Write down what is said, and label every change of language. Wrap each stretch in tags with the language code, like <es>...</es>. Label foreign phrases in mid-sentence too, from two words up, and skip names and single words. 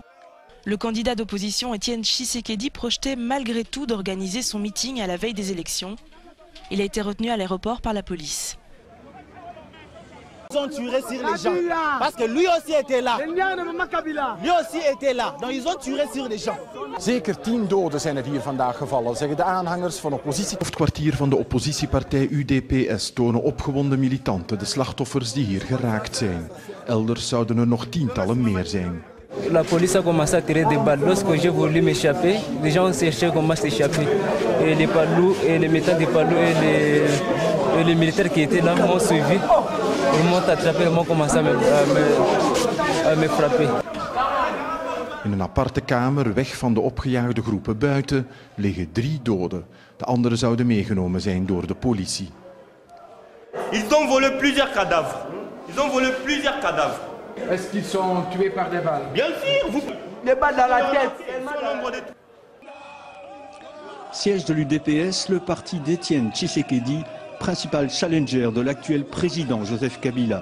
<fr>Le candidat d'opposition Étienne Tshisekedi projetait malgré tout d'organiser son meeting à la veille des élections. Il a été retenu à l'aéroport par la police. Ils ont tiré sur les gens parce que lui aussi était là. Lui aussi était là. Donc ils ont tiré sur les gens.</fr> <nl>Zeker 10 doden zijn er hier vandaag gevallen, zeggen de aanhangers van oppositie. Het hoofdkwartier van de oppositiepartij UDPS tonen opgewonden militanten de slachtoffers die hier geraakt zijn. Elders zouden er nog tientallen meer zijn.</nl> <fr>La police a commencé à tirer des balles. Lorsque j'ai voulu m'échapper, les gens ont cherché comment s'échapper. Et les palous, et les métals des palous et les militaires qui étaient là m'ont suivi. Ils m'ont attrapé et m'ont commencé à me frapper.</fr> <nl>In een aparte kamer, weg van de opgejaagde groepen buiten, liggen 3 doden. De anderen zouden meegenomen zijn door de politie.</nl> <fr>Ils ont volé plusieurs cadavres. Ils ont volé plusieurs cadavres. Est-ce qu'ils sont tués par des balles? Bien sûr, vous... Des balles dans la tête. Siège de l'UDPS, le parti d'Étienne Tshisekedi, principal challenger de l'actuel président Joseph Kabila.</fr>